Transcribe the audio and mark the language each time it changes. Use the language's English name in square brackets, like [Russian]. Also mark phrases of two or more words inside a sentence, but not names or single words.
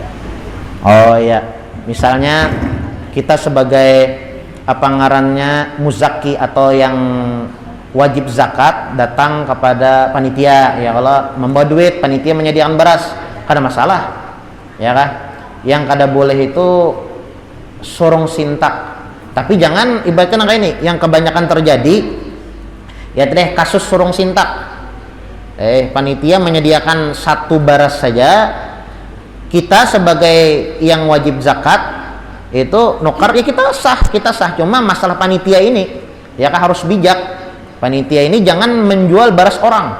[Indonesian] Oh iya, misalnya kita sebagai apa ngarannya muzaki atau yang wajib zakat datang kepada panitia, ya kalau membawa duit panitia menyediakan beras, kada masalah, ya kan? Yang kada boleh itu [Banjar] sorong sintak. [Indonesian] Tapi jangan ibaratnya kayak ini, yang kebanyakan terjadi ya teh kasus [Banjar] sorong sintak. [Indonesian] Panitia menyediakan 1 baras saja, kita sebagai yang wajib zakat itu nukar ya kita sah. Cuma masalah panitia ini ya kan harus bijak. Panitia ini jangan menjual baras orang.